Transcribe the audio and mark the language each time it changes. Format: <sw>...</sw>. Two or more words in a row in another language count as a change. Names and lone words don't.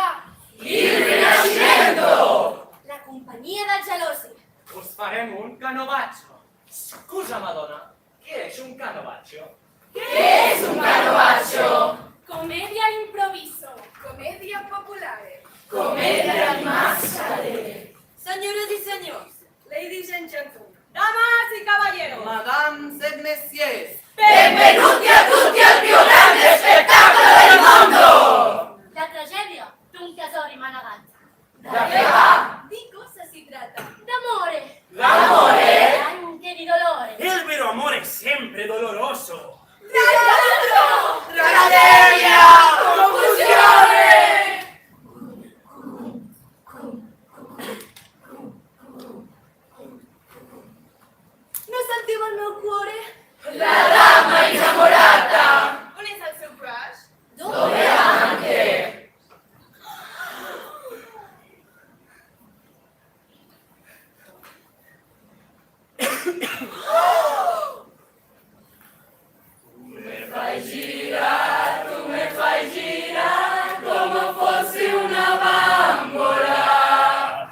<it>Il Rinascimento!</it> <ca>La companyia del gelosi. Us farem un canovaccio.</ca> <it>Scusa, Madonna,</it> <ca>què és un canovaccio? Què és un canovaccio?</ca> <it>Comedia improviso. Comedia popolare. Comedia di maschere.</it> <ca>Senyores i senyors,</ca> <en>ladies and gentlemen,</en> <es>Damas y caballeros.</es> <fr>Madame et messieurs.</fr> <it>benvenuti a tutti al più grande spettacolo del mondo!</it> <ca>La tragedia d'un casori manegat.</ca> <it>Da che va? Di cosa si tratta? D'amore. L'amore? Anche di dolore. El vero amore è sempre doloroso. Tragedia! Confusione!</it> <ca>No sentiu el meu cuore?</ca> <it>La dama innamorata!</it> <ca>On és el seu crush?</ca> <it>Dove anche? Tu me fai girare come fossi una bambola.</it>